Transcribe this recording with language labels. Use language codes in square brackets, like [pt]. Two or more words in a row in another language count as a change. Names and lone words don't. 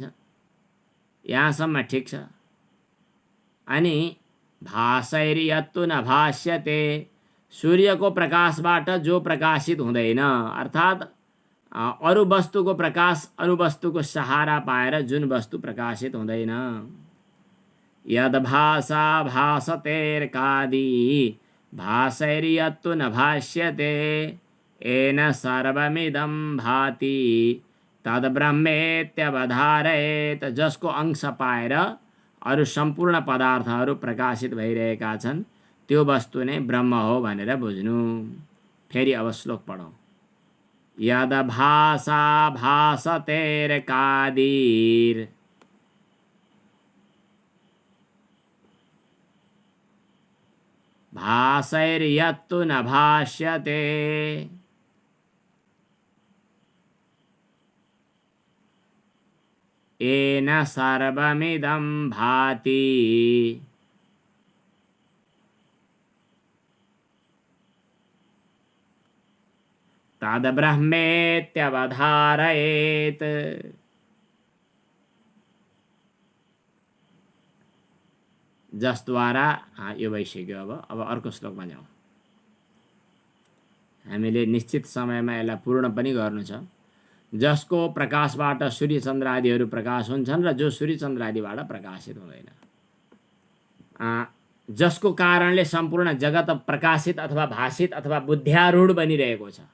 [ne] यहाँसम्म ठिक छ। अनि [sa] भासैर्यत्तु न भाष्यते, [ne] सूर्यको प्रकाशबाट जो प्रकाशित हुँदैन, अर्थात् अरू वस्तुको प्रकाश, अरू वस्तुको सहारा पाएर जुन वस्तु प्रकाशित हुँदैन। [sa] यद भाषा भासतेर्कादि भासैर्यत्तु न भाष्यते येन सर्वमिदं भाति तद ब्रह्मेत्यवधारयेत, [ne] जसको अंश पाएर अरू सम्पूर्ण पदार्थहरू प्रकाशित भइरहेका छन् त्यो वस्तु नै ब्रह्म हो भनेर बुझ्नु। फेरि अब श्लोक पढौँ। [sa] यद भाषा भासतेर्कादिर भासैर्यत्तु न भाष्यते येन सर्वमिदं भाति तद ब्रह्मेत्यवधारयेत। [ne] जसद्वारा यो भइसक्यो। अब अर्को श्लोकमा जाउँ। हामीले निश्चित समयमा यसलाई पूर्ण पनि गर्नु छ। जसको प्रकाशबाट सूर्य चन्द्र आदिहरू प्रकाश हुन्छन् र जो सूर्य चन्द्र आदिबाट प्रकाशित हुँदैन, जसको कारणले सम्पूर्ण जगत प्रकाशित अथवा भाषित अथवा बुद्ध्यारूढ बनिरहेको छ।